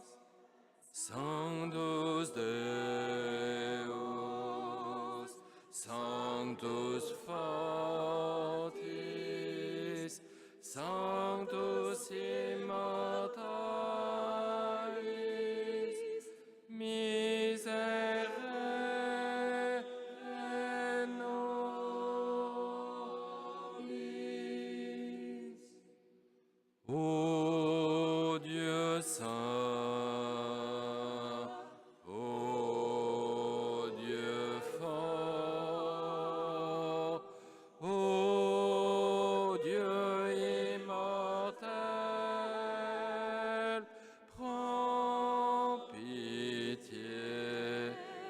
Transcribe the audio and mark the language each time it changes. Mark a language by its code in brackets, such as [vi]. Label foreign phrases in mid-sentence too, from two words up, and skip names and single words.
[la] Sanctus Deus, Sanctus Fortis, Sanctus Immortalis, Miserere nobis. [fr] Ô Dieu saint, ô Dieu fort, ô Dieu immortel, prends pitié.